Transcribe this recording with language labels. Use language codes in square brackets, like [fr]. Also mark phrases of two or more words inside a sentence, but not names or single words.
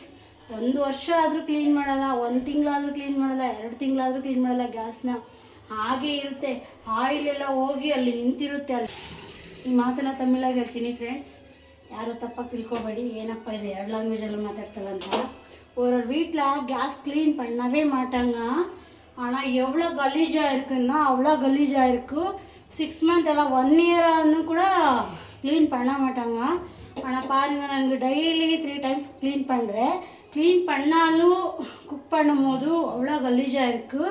[kn] 1 ವರ್ಷ ಆದರೂ ಕ್ಲೀನ್ ಮಾಡಲ್ಲ, 1 ತಿಂಗಳಾದರೂ ಕ್ಲೀನ್ ಮಾಡಲ್ಲ, 2 ತಿಂಗಳಾದರೂ ಕ್ಲೀನ್ ಮಾಡಲ್ಲ. ಗ್ಯಾಸ್ನ ಹಾಗೆ ಇರುತ್ತೆ, ಆಯಿಲೆಲ್ಲ ಹೋಗಿ ಅಲ್ಲಿ ನಿಂತಿರುತ್ತೆ. ಅಲ್ಲಿ ಈ ಮಾತನ್ನು ತಮಿಳಾಗಿ ಹೇಳ್ತೀನಿ ಫ್ರೆಂಡ್ಸ್, ಯಾರು ತಪ್ಪಾಗಿ ತಿಳ್ಕೊಬೇಡಿ. ಏನಪ್ಪ ಇದೆ 2 ಲ್ಯಾಂಗ್ವೇಜಲ್ಲೂ ಮಾತಾಡ್ತಾರಂತ. [ta] ஒரு வீட்டில் கேஸ் க்ளீன் பண்ணவே மாட்டாங்க. ஆனால் எவ்வளோ கலீஜாக இருக்குன்னா அவ்வளோ கலீஜாக இருக்குது. 6 மந்த் எல்லாம் 1 இயர்னு கூட க்ளீன் பண்ண மாட்டாங்க. ஆனால் பாருங்கள், நாங்கள் டெய்லி 3 டைம்ஸ் க்ளீன் பண்ணுறேன். க்ளீன் பண்ணாலும் குக் பண்ணும்போது அவ்வளோ கலீஜாக இருக்குது.